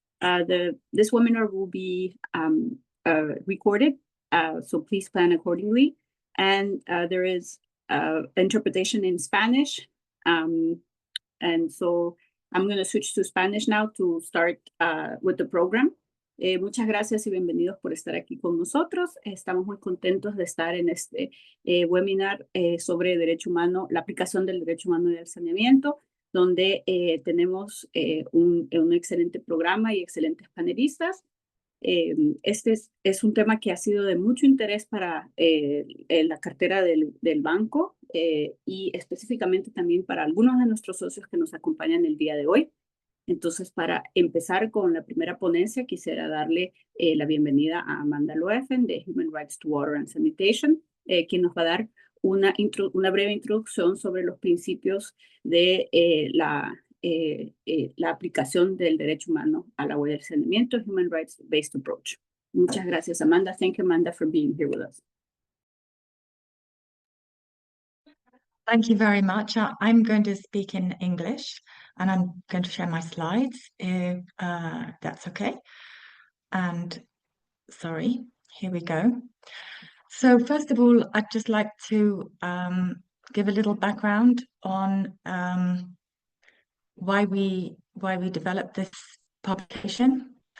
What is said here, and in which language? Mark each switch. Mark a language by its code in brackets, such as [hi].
[en] This webinar will be recorded, so please plan accordingly. And there is interpretation in Spanish. And so I'm going to switch to Spanish now to start with the program. [es] Muchas gracias y bienvenidos por estar aquí con nosotros. Estamos muy contentos de estar en este webinar sobre derecho humano, la aplicación del derecho humano y el saneamiento, donde tenemos un excelente programa y excelentes panelistas. Este es un tema que ha sido de mucho interés para la cartera del banco y específicamente también para algunos de nuestros socios que nos acompañan el día de hoy. Entonces, para empezar con la primera ponencia, quisiera darle la bienvenida a Amanda Loeffen de Human Rights to Water and Sanitation, quien nos va a dar una breve introducción sobre los principios de la aplicación del derecho humano al agua y al saneamiento, Human Rights-Based Approach. Muchas gracias, Amanda. [en] Thank you, Amanda, for being here with us. Thank you very much. I'm going to speak in English and I'm going to share my slides if that's okay. And sorry, here we go. So first of all, I'd just like to give a little background on why we developed this publication.